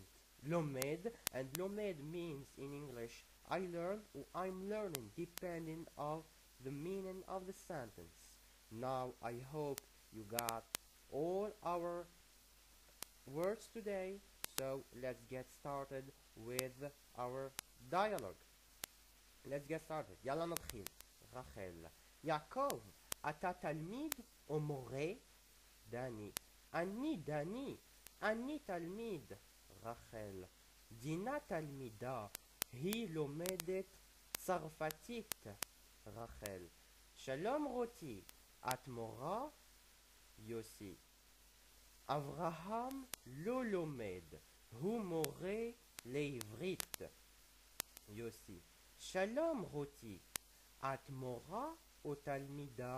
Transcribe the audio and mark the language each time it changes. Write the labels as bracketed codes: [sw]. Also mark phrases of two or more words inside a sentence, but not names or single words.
[en] Lomed, and lomed means in English I learn or I'm learning, depending on the meaning of the sentence. Now I hope you got all our words today, so let's get started with our dialogue. Let's get started. [he] יאללה נתחיל. רחל. יעקב אתה תלמיד או מורה? דני. אני דני. אני תלמיד. רחל. דינה תלמידה. היא לומדת צרפתית. رخيل. שלום רותי, את מורה? יוסי. אברהם לא לומד, הוא מורה לעברית. יוסי. שלום רותי, את מורה או תלמידה?